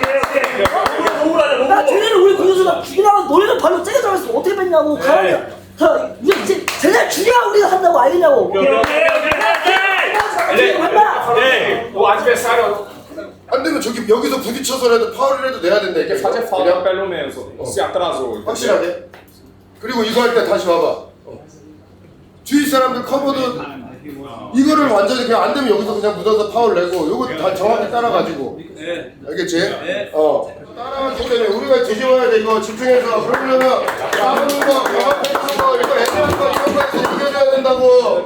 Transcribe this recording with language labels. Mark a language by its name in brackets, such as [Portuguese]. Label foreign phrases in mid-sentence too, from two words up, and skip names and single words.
[Korean] 나 쟤네를 우리 공격수가 죽이려고 너네는 발로 째게 들어갔으면 어떻게 뺐냐고 가랑이 우리 이제 쟤네를 죽여야 우리가 한다고 알겠냐고. 안 되면 저기 여기서 부딪혀서라도 파울이라도 내야 된다. 이렇게 [Portuguese] Fazer falta pelo menos. Se atrasou. [Korean] 확실하게. 그리고 이거 할 때 다시 와봐. 주위 사람들 커버도 이거를 완전히 그냥 안 되면 여기서 그냥 묻어서 파울 내고 요거 다 정확히 따라가지고. 알겠지? 따라가기 때문에 우리가 뒤집어야 돼. 이거 집중해서. 그러려면 싸우는 거, 영합해주는 거, 이거 애매한 거 이런 거에서 이겨줘야 된다고.